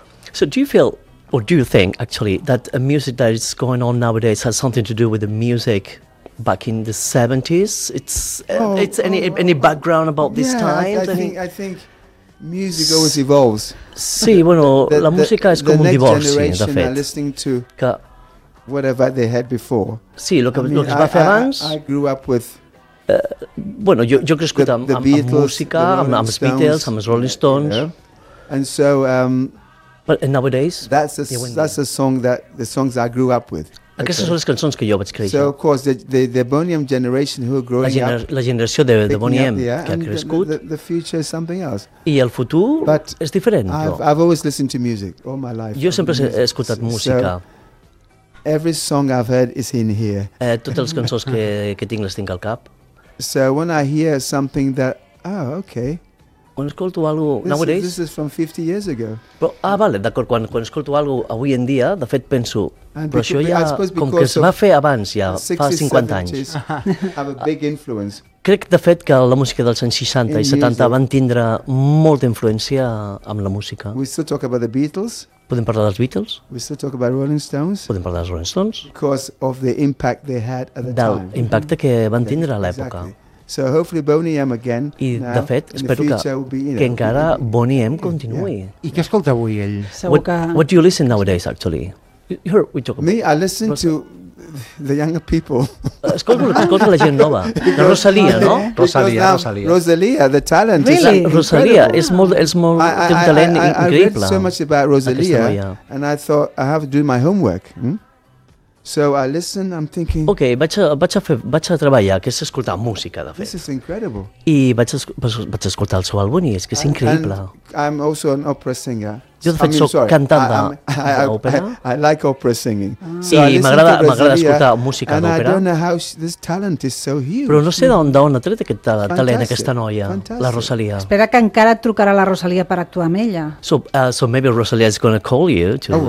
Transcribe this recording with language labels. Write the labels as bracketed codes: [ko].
[en] So do you feel, or do you think, actually, that a music that is going on nowadays has something to do with the music back in the 70s? Any background about this time? I think music always evolves. [ca] Sí, bueno, la música és com un divorci, de fet. [en] The next generation are listening to whatever they had before. [ca] Sí, el que es va fer abans... [en] I grew up with... [ca] Jo he crescut amb música, amb els Beatles, amb els Rolling Stones. [en] And so, but nowadays, that's the song that the songs I grew up with. [ca] Aquestes són les cançons que jo vaig créixer. [en] So of course the Bonnie M generation who are growing up. [ca] La generació de Bonnie M que ha crescut. [en] The future is something else. [ca] I el futur és diferent. [en] I've always listened to music all my life. [ca] Jo sempre he escoltat música. [en] Every song I've heard is in here. [ca] Totes les cançons que tinc les tinc al cap. [en] So when I hear something that, oh, okay. [ca] Quan escolto algo [en] nowadays... This is from 50 years ago. [ca] Però, vale, d'acord, quan escolto algo avui en dia, de fet penso, però això ja, com que es va fer abans ja, fa 50 anys. [en] Have a big influence. [ca] Crec, de fet, que la música dels anys 60 i 70 van tindre molta influència amb la música. [en] We still talk about the Beatles. [ca] Podem parlar dels Beatles. [en] We still talk about Rolling Stones. [ca] Podem parlar dels Rolling Stones. [en] Because of the impact they had at the time. [ca] Del impacte que van tindre a l'època. [en] So hopefully Boney M again. I now, [ca] de fet, espero [en] in the future, [ca] que, [en] be, you know, [ca] que encara Boney M continuï. [en] Yeah. [ca] I què escolta avui ell? [en] What do you listen nowadays, actually? We talk about. Me, I listen to the younger people. [ca] Escolta la gent nova. La Rosalía, no? Rosalía. [en] Rosalía, the talent. Really? Is [ca] Rosalía, és molt, és molt, té un talent increïble. [en] I read so much about Rosalía, and I thought, I have to do my homework. So I listen, I'm thinking... [ca] Ok, vaig a treballar, que és escoltar música, de fet. [en] This is incredible. [ca] I vaig a escoltar el seu àlbum i és que és increïble. [en] And I'm also an opera singer. [ca] Jo, de fet, [en] I'm [ca] sóc [en] sorry. [ca] Cantant d'òpera. [en] I like opera singing. [ca] So I m'agrada escoltar música d'òpera. [en] And I don't know how this talent is so huge. [ca] Però no sé d'on ha tret aquest talent, fantàstic, aquesta noia, fantàstic, la Rosalía. Espera que encara et trucarà la Rosalía per actuar amb ella. [en] So maybe Rosalía is going to call you.